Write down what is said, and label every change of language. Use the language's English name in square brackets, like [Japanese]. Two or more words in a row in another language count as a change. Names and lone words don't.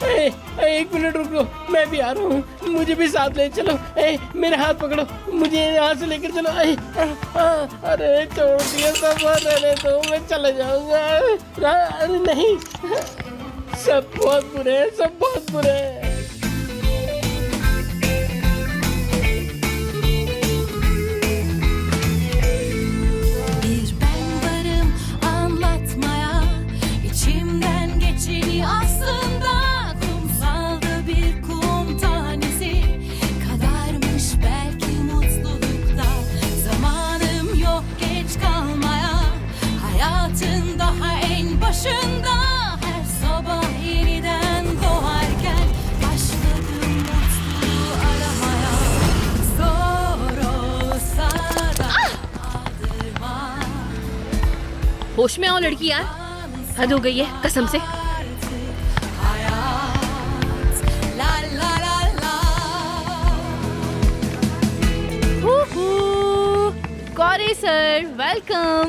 [Hindi] एक मिनट रुको, मैं भी आ रहा हूँ, मुझे भी साथ ले चलो। मेरे हाथ पकड़ो, मुझे यहाँ से लेकर चलो। अरे छोड़ दिया सब, रहने दो, मैं चला जाऊंगा। अरे नहीं, सब बहुत बुरे हैं, सब बहुत बुरे हैं। [Turkish] Bir ben varım anlatmaya, içimden geçeni aslında kumsalda bir kum tanesi kadarmış belki mutlulukta. Zamanım yok geç kalmaya, hayatın daha en başında. Her sabah yeniden doğarken başladım mutluluğu aramaya. Zor olsa da aldırma. [Hindi] होश में आओ लड़की यार, हद हो गई है कसम से। कौरे सर, वेलकम।